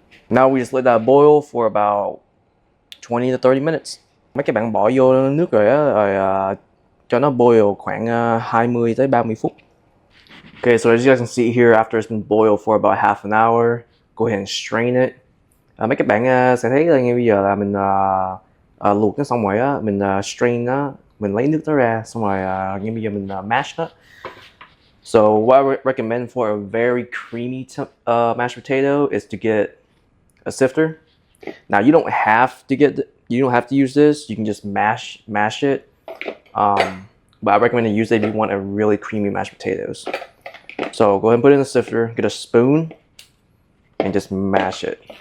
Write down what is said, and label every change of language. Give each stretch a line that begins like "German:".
English: Now we just let that boil for about 20 to 30 minutes.
Vietnamese: Mấy các bạn bỏ vô nước rồi cho nó boil khoảng 20 tới 30 phút.
English: Okay, so as you guys can see here, after it's been boiled for about half an hour, go ahead and strain it.
Vietnamese: Mấy các bạn sẽ thấy là ngay bây giờ là mình luộc nó xong rồi mình strain nó, mình lấy nước nó ra, xong rồi ngay bây giờ mình mash nó.
English: So what I recommend for a very creamy mashed potato is to get a sifter. Now you don't have to use this. You can just mash it. But I recommend to use it if you want a really creamy mashed potatoes. So go ahead and put it in the sifter, get a spoon, and just mash it.